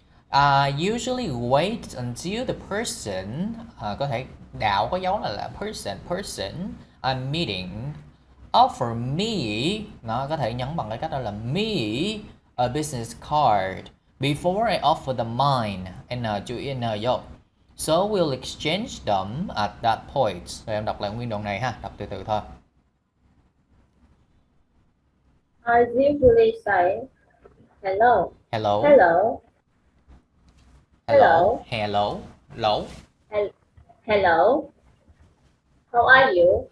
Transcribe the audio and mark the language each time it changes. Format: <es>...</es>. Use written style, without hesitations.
<en>I usually wait until the person,</en> <vi>có thể đạo có dấu là</vi> <en>person I'm meeting offer me,</en> <vi>nó có thể nhấn bằng cái cách đó là</vi> <en>me a business card before I offer them mine, n</en> <vi>chú ý n vô.</vi> <en>So we'll exchange them at that point.</en> <vi>Rồi em đọc lại nguyên đoạn này ha, đọc từ từ thôi.</vi> <en>I usually say hello. Hello. Hello. Hello. Hello. Hello. Hello. How are you?</en>